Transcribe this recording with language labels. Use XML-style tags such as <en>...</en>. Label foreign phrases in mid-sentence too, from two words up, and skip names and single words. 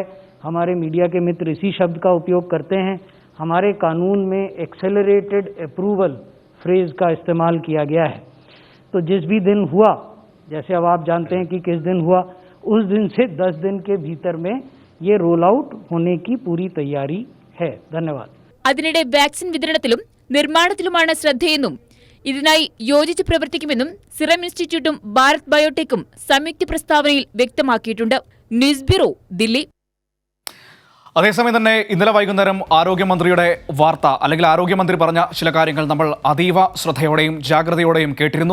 <hi>हमारे मीडिया के मित्र इसी शब्द का उपयोग करते हैं. हमारे कानून में</hi> <en>accelerated approval phrase</en> <hi>का इस्तेमाल किया गया है. तो जिस भी दिन हुआ, जैसे अब आप जानते हैं कि किस दिन हुआ, उस दिन से 10 दिन के भीतर में ये</hi> <en>roll out</en> <hi>होने की पूरी तैयारी है. धन्यवाद.</hi> <ml>അതിനിടെ വാക്സിൻ വിതരണത്തിലും നിർമ്മാണത്തിലുമാണ് ശ്രദ്ധയെന്നും ഇതിനായി യോജിച്ച് പ്രവർത്തിക്കുമെന്നും സിറം ഇൻസ്റ്റിറ്റ്യൂട്ടും ഭാരത് ബയോടെക്കും സംയുക്ത പ്രസ്താവനയിൽ വ്യക്തമാക്കിയിട്ടുണ്ട്.</ml> <en>news bureau,</en> <ml>ദില്ലി. അതേസമയം തന്നെ ഇന്നലെ വൈകുന്നേരം ആരോഗ്യമന്ത്രിയുടെ വാർത്ത അല്ലെങ്കിൽ ആരോഗ്യമന്ത്രി പറഞ്ഞ ചില കാര്യങ്ങൾ നമ്മൾ അതീവ ശ്രദ്ധയോടെയും ജാഗ്രതയോടെയും കേട്ടിരുന്നു.</ml>